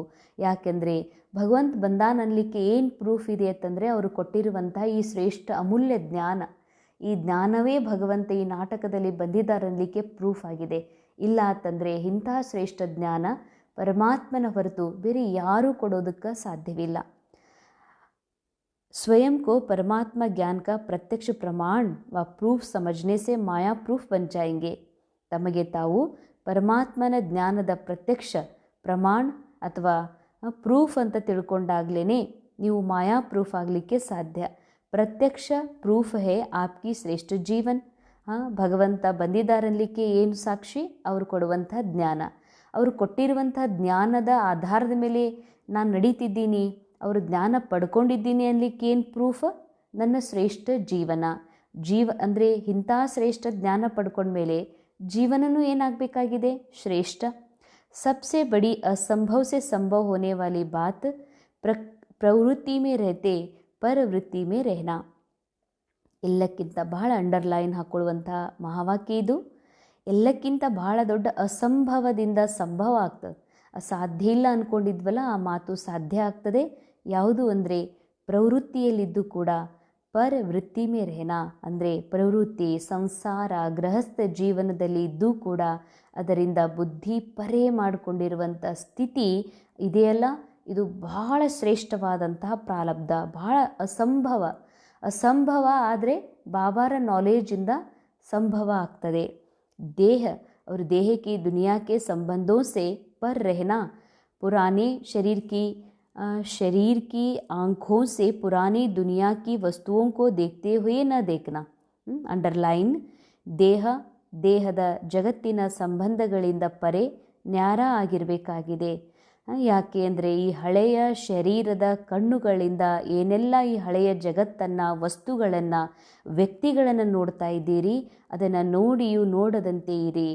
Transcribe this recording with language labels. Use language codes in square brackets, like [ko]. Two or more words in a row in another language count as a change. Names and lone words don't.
[kn] ಯಾಕೆಂದರೆ ಭಗವಂತ ಬಂದಾನನ್ಲಿಕ್ಕೆ ಏನು ಪ್ರೂಫ್ ಇದೆ ಅಂತಂದರೆ ಅವರು ಕೊಟ್ಟಿರುವಂತಹ ಈ ಶ್ರೇಷ್ಠ ಅಮೂಲ್ಯ ಜ್ಞಾನ, ಈ ಜ್ಞಾನವೇ ಭಗವಂತ ಈ ನಾಟಕದಲ್ಲಿ ಬಂದಿದ್ದಾರನ್ಲಿಕ್ಕೆ ಪ್ರೂಫ್ ಆಗಿದೆ. ಇಲ್ಲ ಅಂತಂದರೆ ಇಂತಹ ಶ್ರೇಷ್ಠ ಜ್ಞಾನ ಪರಮಾತ್ಮನ ಹೊರತು ಬೇರೆ ಯಾರೂ ಕೊಡೋದಕ್ಕೆ ಸಾಧ್ಯವಿಲ್ಲ. [hi] स्वयं को परमात्मा ज्ञान का प्रत्यक्ष प्रमाण व प्रूफ समझने से माया प्रूफ बन जाएंगे. [kn] ತಮಗೆ ತಾವು ಪರಮಾತ್ಮನ ಜ್ಞಾನದ ಪ್ರತ್ಯಕ್ಷ ಪ್ರಮಾಣ ಅಥವಾ ಪ್ರೂಫ್ ಅಂತ ತಿಳ್ಕೊಂಡಾಗ್ಲೇ ನೀವು ಮಾಯಾ ಪ್ರೂಫ್ ಆಗಲಿಕ್ಕೆ ಸಾಧ್ಯ. [hi] प्रत्यक्ष प्रूफ है आपकी श्रेष्ठ जीवन. [kn] ಭಗವಂತ ಬಂದಿದ್ದಾರನ್ಲಿಕ್ಕೆ ಏನು ಸಾಕ್ಷಿ? ಅವರು ಕೊಡುವಂಥ ಜ್ಞಾನ. ಅವರು ಕೊಟ್ಟಿರುವಂಥ ಜ್ಞಾನದ ಆಧಾರದ ಮೇಲೆ ನಾನು ನಡೀತಿದ್ದೀನಿ, ಅವರು ಜ್ಞಾನ ಪಡ್ಕೊಂಡಿದ್ದೀನಿ ಅನ್ಲಿಕ್ಕೆ ಏನು ಪ್ರೂಫ್? ನನ್ನ ಶ್ರೇಷ್ಠ ಜೀವನ. ಅಂದರೆ ಇಂಥ ಶ್ರೇಷ್ಠ ಜ್ಞಾನ ಪಡ್ಕೊಂಡ್ಮೇಲೆ ಜೀವನನೂ ಏನಾಗಬೇಕಾಗಿದೆ? ಶ್ರೇಷ್ಠ. [hi] सबसे बड़ी असंभव से संभव होने वाली बात प्रवृत्ति में रहते परवृत्ति में रहना. [kn] ಎಲ್ಲಕ್ಕಿಂತ ಬಹಳ ಅಂಡರ್ಲೈನ್ ಹಾಕ್ಕೊಳ್ಳುವಂಥ ಮಹಾವಾಕ್ಯ ಇದು. ಎಲ್ಲಕ್ಕಿಂತ ಬಹಳ ದೊಡ್ಡ ಅಸಂಭವದಿಂದ ಸಂಭವ ಆಗ್ತದೆ. ಅಸಾಧ್ಯ ಇಲ್ಲ ಅಂದ್ಕೊಂಡಿದ್ವಲ್ಲ, ಆ ಮಾತು ಸಾಧ್ಯ ಆಗ್ತದೆ. ಯಾವುದು ಅಂದರೆ ಪ್ರವೃತ್ತಿಯಲ್ಲಿದ್ದು ಕೂಡ [hi] परवृत्ति में रहना. [kn] ಅಂದರೆ ಪ್ರವೃತ್ತಿ, ಸಂಸಾರ, ಗೃಹಸ್ಥ ಜೀವನದಲ್ಲಿ ಇದ್ದೂ ಕೂಡ ಅದರಿಂದ ಬುದ್ಧಿ ಪರೆ ಮಾಡಿಕೊಂಡಿರುವಂಥ ಸ್ಥಿತಿ ಇದೆಯಲ್ಲ, ಇದು ಬಹಳ ಶ್ರೇಷ್ಠವಾದಂತಹ ಪ್ರಾರಬ್ಧ, ಬಹಳ ಅಸಂಭವ ಆದರೆ ಬಾಬಾರ ನಾಲೆಜಿಂದ ಸಂಭವ ಆಗ್ತದೆ. [hi] ದೇಹ और देह की दुनिया के संबंधों से पर रहना, पुराने शरीर की आँखों से पुरानी दुनिया की वस्तुओं को देखते हुए न देखना. अंडरलाइन, [kn] ದೇಹದ ಜಗತ್ತಿನ ಸಂಬಂಧಗಳಿಂದ ಪರೆ ನ್ಯಾರ ಆಗಿರಬೇಕಾಗಿದೆ. ಯಾಕೆ ಅಂದರೆ ಈ ಹಳೆಯ ಶರೀರದ ಕಣ್ಣುಗಳಿಂದ ಏನೆಲ್ಲ ಈ ಹಳೆಯ ಜಗತ್ತನ್ನು, ವಸ್ತುಗಳನ್ನು, ವ್ಯಕ್ತಿಗಳನ್ನು ನೋಡ್ತಾ ಇದ್ದೀರಿ, ಅದನ್ನು ನೋಡಿಯೂ ನೋಡದಂತೆ ಇರಿ.